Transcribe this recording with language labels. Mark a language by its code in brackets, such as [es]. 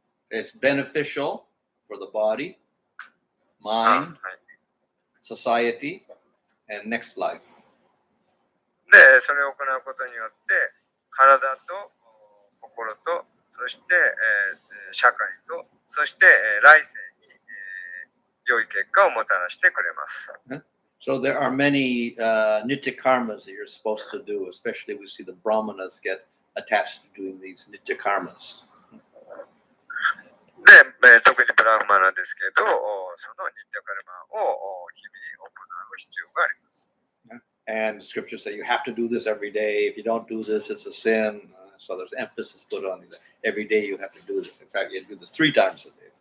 [en] It's beneficial for the body, mind, society, and next life. [ja] で、それを行うことによって、体と心と、そして、社会と、そして、来世に、良い結果をもたらしてくれます。 [en] So there are many nitya karmas that you're supposed to do, especially we see the brahmanas get attached to doing these nitya karmas. [ja] で、特にブラフマナですけど、そのニッティアカルマを日々行う必要があります。 [en] And scriptures say you have to do this every day. If you don't do this, it's a sin. So there's emphasis put on it. Every day you have to do this. In fact, you do this 3 times a day.